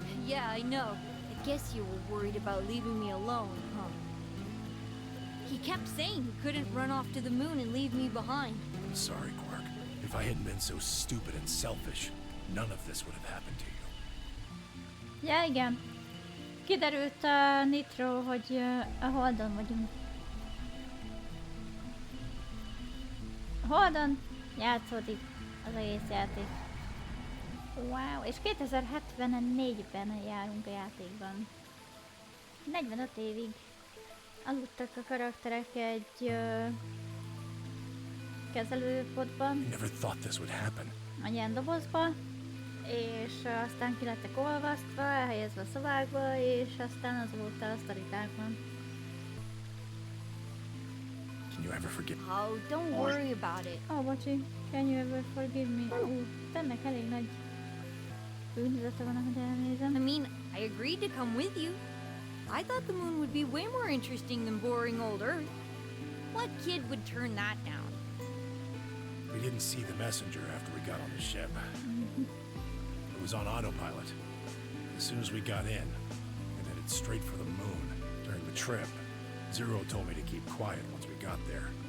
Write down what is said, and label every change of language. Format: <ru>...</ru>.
<en>Yeah, I know. I guess you were worried about leaving me alone, huh? He kept saying he couldn't run off to the moon and leave me behind. I'm sorry, Quark. If I hadn't been so stupid and selfish, none of this would have happened to you.</en> <hu>Ja, igen. Kiderült Nitro, hogy a Holdon vagyunk. A Holdon játszódik az egész játék. Wow, és 2074-ben járunk a játékban. 45 évig aludtak a karakterek egy kezelőpodban,</hu> <en>I never thought this would happen.</en> <hu>egy ilyen dobozba, és aztán ki lettek olvasztva, elhelyezve a szobákba, és aztán azóta a sztorikákban.</hu> <en>Can you ever forget? Oh, don't worry about it. Bocsi, can you ever forgive me?</en> <hu>Ennek elég nagy bűnözete van, ahogy elnézem.</hu> <en>I mean, I agreed to come with you. I thought the moon would be way more interesting than boring old Earth. What kid would turn that down? We didn't see the messenger after we got on the ship. It was on autopilot. As soon as we got in, it headed straight for the moon. During the trip, Zero told me to keep quiet once we got there.</en>